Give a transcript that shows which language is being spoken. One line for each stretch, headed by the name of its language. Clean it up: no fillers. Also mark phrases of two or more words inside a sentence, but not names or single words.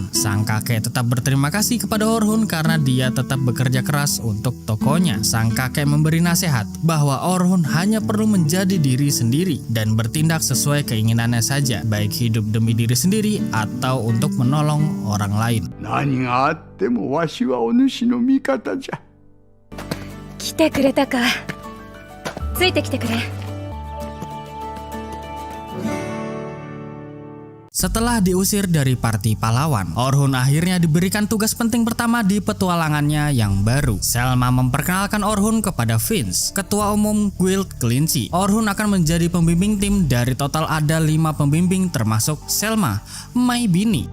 Indonesian: Sang kakek tetap berterima kasih kepada Orhun karena dia tetap bekerja keras untuk tokonya. Sang kakek memberi nasihat bahwa Orhun hanya perlu menjadi diri sendiri dan bertindak sesuai keinginannya saja, baik hidup demi diri sendiri atau untuk menolong orang lain.
Japanese: 何があってもわしはお主の味方じゃ。来てくれたか。ついてきてくれ。
Indonesian: Setelah diusir dari party pahlawan, Orhun akhirnya diberikan tugas penting pertama di petualangannya yang baru. Selma memperkenalkan Orhun kepada Vince, ketua umum guild kelinci. Orhun akan menjadi pembimbing tim. Dari total ada 5 pembimbing termasuk Selma, Mai Bini.